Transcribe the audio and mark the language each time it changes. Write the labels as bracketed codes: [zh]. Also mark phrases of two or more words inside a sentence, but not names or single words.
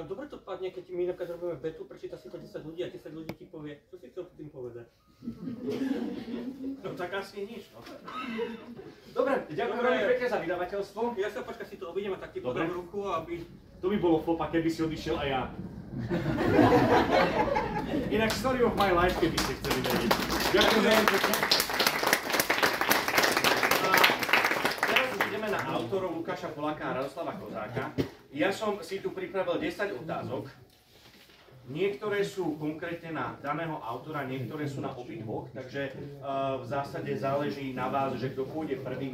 [sk] Dobre to padne, keď my napríklad robíme vetu, prečíta si to 10 ľudí a 10 ľudí ti povie, čo si chcel tým povedať. No tak asi nič, no. Dobre, ďakujem veľmi pekne za vydavateľstvo. Ja sa počkaj, si to obidem a tak ti podám ruku, aby... To by bolo flopa, keby si odišiel a ja. [en] Inak story of my life, [sk] keby ste chceli vedieť. Ďakujem veľmi pekne. Teraz už ideme na autorov Lukáša Poláka a Radoslava Kozáka. Ja som si tu pripravil 10 otázok. Niektoré sú konkrétne na daného autora, niektoré sú na obidvoch, takže v zásade záleží na vás, že kto pôjde prvý.